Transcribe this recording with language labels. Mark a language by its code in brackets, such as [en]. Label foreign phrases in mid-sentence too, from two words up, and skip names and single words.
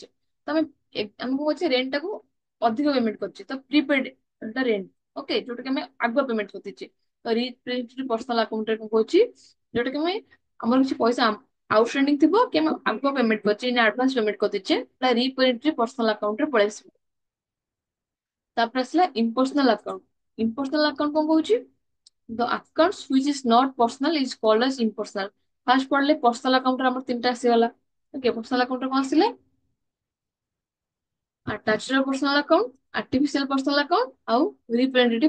[or] ତ ଆମେ କଣ କରୁଛେ, ରେଣ୍ଟ ଟାକୁ ଅଧିକ ପେମେଣ୍ଟ କରୁଛେ, ତ [en] prepaid rent, [or] ଓକେ, ଯୋଉଟା କି ଆମେ ଆଗୁଆ ପେମେଣ୍ଟ କରିଦେଇଛେ। ତ [en] representative personal account [or] ରେ କଣ କହୁଛି, ଯୋଉଟା କି ଆମେ ଆମର କିଛି ପଇସା ଆଉଟଷ୍ଟାଣ୍ଡିଂ ଥିବ କି ଆମେ ଆଗୁଆ ପେମେଣ୍ଟ କରିଛେ, [en] advance payment [or] କରିଦେଇଛେ, [en] representative personal account [or] ରେ ପଳେଇ ଆସିବ। ତାପରେ ଆସିଲା [en] impersonal account. impersonal account [or] କଣ କହୁଛି, [en] the accounts which is not personal is called as impersonal। [or] ଫାର୍ଷ୍ଟ ପଢିଲେ [en] personal account [or] ରେ ଆମର ତିନିଟା ଆସିଗଲା। ଓକେ, [en] personal account [or] ରେ କଣ ଆସିଲେ, [en] natural personal account, artificial personal account [or] ଆଉ ରିପ୍ରେଜେଣ୍ଟେଟିଭ